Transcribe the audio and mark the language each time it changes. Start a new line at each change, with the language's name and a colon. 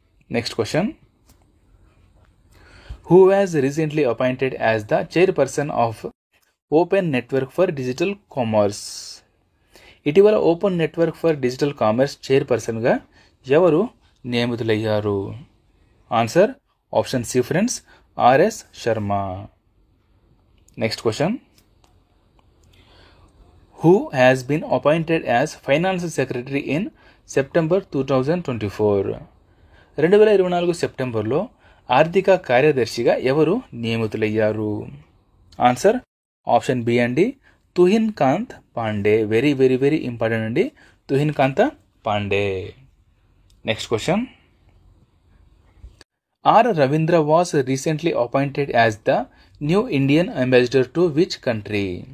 English: Next question, who has recently appointed as the chairperson of open network for digital commerce?
Telugu: ఇటీవల open network for digital commerce చైర్పర్సన్గా ఎవరు నియమితులయ్యారు?
English: Answer option C friends, RS Sharma. Next question, who has been appointed as finance secretary in September 2024?
Telugu: 2024 సెప్టెంబర్లో ఆర్థిక కార్యదర్శిగా ఎవరు నియమితులయ్యారు?
English: Answer option B అండి, Tuhin Kant Pandey. Very very very important అండి, Tuhin Kant Pandey. Next question, R Ravindra was recently appointed as the new Indian ambassador to which country?